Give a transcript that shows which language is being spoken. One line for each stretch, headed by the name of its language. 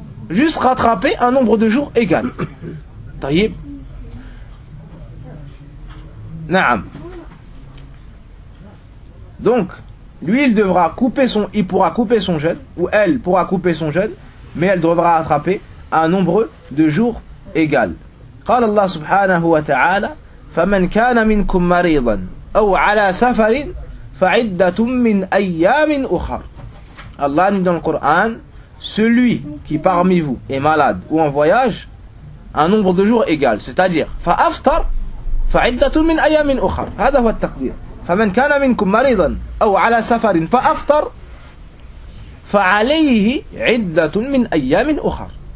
French: Juste rattraper un nombre de jours égal. Tayyib.
Arabic: Na'am.
French: Donc, lui, il pourra couper son jeûne, ou elle pourra couper son jeûne, mais elle devra rattraper un nombre de jours égal.
Arabic: قال الله سبحانه وتعالى فمن كان منكم مريضا أو على سفر فَعِدَّةٌ مِّنْ أَيَّامٍ أُخَرٍ.
French: Allah dit dans le Coran, celui qui parmi vous est malade ou en voyage, un nombre de jours égal, c'est-à-dire
Arabic: فَأَفْتَرْ فَعِدَّةٌ مِّنْ أَيَّامٍ أُخَرٍ. هذا هو التقدير. فَمَنْ كَانَ مِنْكُمْ مَرِضًا أَوْ عَلَى سَفَرٍ فَأَفْتَرْ فَعَلَيْهِ عِدَّةٌ مِّنْ أَيَّامٍ أُخَرٍ.